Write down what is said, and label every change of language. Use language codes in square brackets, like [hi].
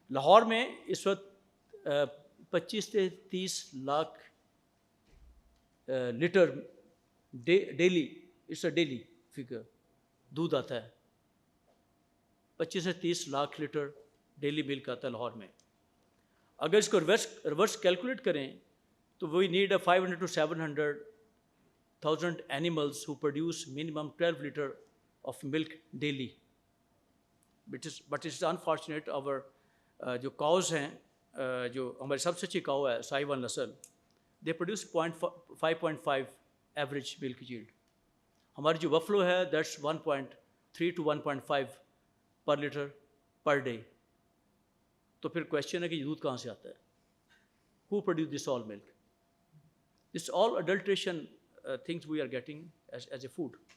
[ur] لاہور میں اس وقت 25 سے 30 lakh letter daily, [en] it's a daily figure, [ur] دودھ آتا ہے. 25 سے 30 لاکھ لیٹر ڈیلی ملک آتا ہے لاہور میں. اگر اس کو ریورس کیلکولیٹ کریں تو [en] We need 500 to 700,000 animals who produce minimum 12 liter of milk daily. But it's unfortunate our جو cows ہیں, [ur] جو ہماری سب سے اچھی cow ہے ساہیوال نسل, [en] they produce 5.5 average milk yield. [ur] ہماری جو buffalo ہے [en] that's 1.3 to 1.5 per liter per day. [ur] تو پھر کویشچن ہے کہ یہ دودھ کہاں سے آتا ہے, [en] who produce this all milk? This all adulteration things we are getting as a food.